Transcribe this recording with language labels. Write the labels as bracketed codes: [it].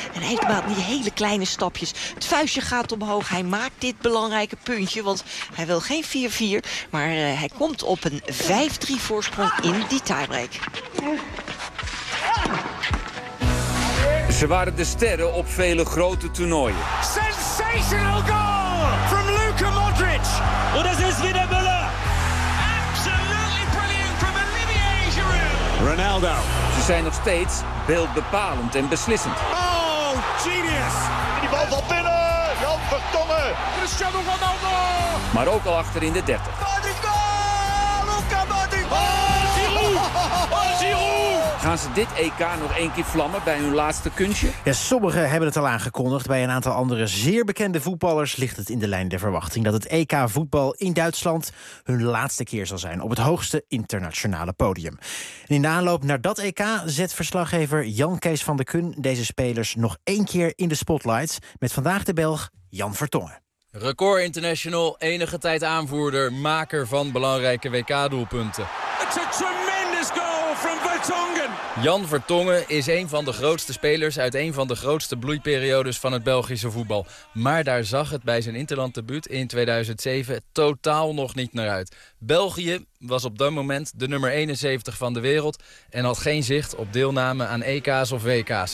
[nl] En hij maakt die hele kleine stapjes. Het vuistje gaat omhoog. Hij maakt dit belangrijke puntje. Want hij wil geen 4-4. Maar hij komt op een 5-3 voorsprong in die tiebreak. Ze waren de sterren op vele grote toernooien. [en] Sensational goal from Luka Modric. What is this, Vida Müller? Absolutely brilliant from Olivier Giroud. Ronaldo. [nl] Ze zijn nog steeds beeldbepalend en beslissend. [en] Oh, genius. [nl] En die bal valt binnen. Jan Vertonghen. Cristiano Ronaldo. Maar ook al achter in de 30. [en] Modric goal. Luka Modric. Oh, Giroud. Oh, Giroud. [nl] Gaan ze dit EK nog één keer vlammen bij hun laatste kunstje? Ja, sommigen hebben het al aangekondigd. Bij een aantal andere zeer bekende voetballers ligt het in de lijn der verwachting dat het EK voetbal in Duitsland hun laatste keer zal zijn op het hoogste internationale podium. En in de aanloop naar dat EK zet verslaggever Jan-Kees van der Kun deze spelers nog één keer in de spotlight met vandaag de Belg Jan Vertonghen. Record international, enige tijd aanvoerder, maker van belangrijke WK-doelpunten. [en] It's a tremendous goal from Vertonghen. [nl] Jan Vertonghen is een van de grootste spelers uit een van de grootste bloeiperiodes van het Belgische voetbal. Maar daar zag het bij zijn interlanddebuut in 2007 totaal nog niet naar uit. België was op dat moment de nummer 71 van de wereld en had geen zicht op deelname aan EK's of WK's.